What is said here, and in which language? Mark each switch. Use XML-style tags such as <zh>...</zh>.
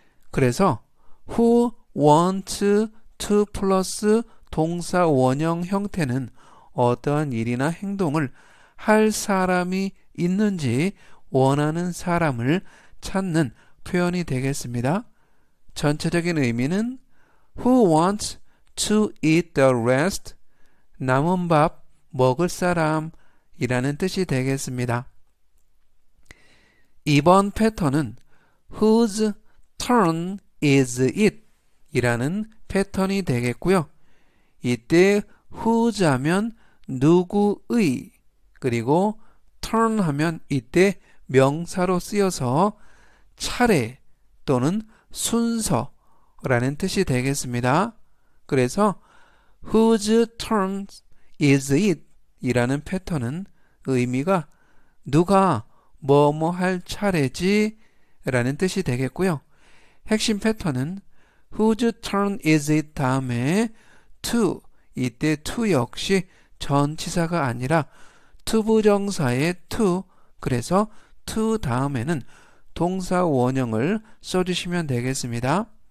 <ko>그래서 who want to 플러스 동사 원형 형태는 어떠한 일이나 행동을 할 사람이 있는지 원하는 사람을 찾는 표현이 되겠습니다.</ko> <en>전체적인 의미는 Who wants to eat the rest?</en> <ko>남은 밥 먹을 사람 이라는 뜻이 되겠습니다.</ko> <en>이번 패턴은 Whose turn is it?</en> <ko>이라는 패턴이 되겠고요. 이때 whose 하면 누구의, 그리고 turn 하면 이때 명사로 쓰여서 차례 또는 순서라는 뜻이 되겠습니다.</ko> <en>그래서 whose turn is it?</en> <ko>이라는 패턴은 의미가 누가 뭐뭐 할 차례지 라는 뜻이 되겠고요. 핵심 패턴은 whose turn is it 다음에 to, 이때 to 역시 전치사가 아니라 투부정사의 to, 그래서 to 다음에는 동사 원형을 써주시면 되겠습니다.</ko>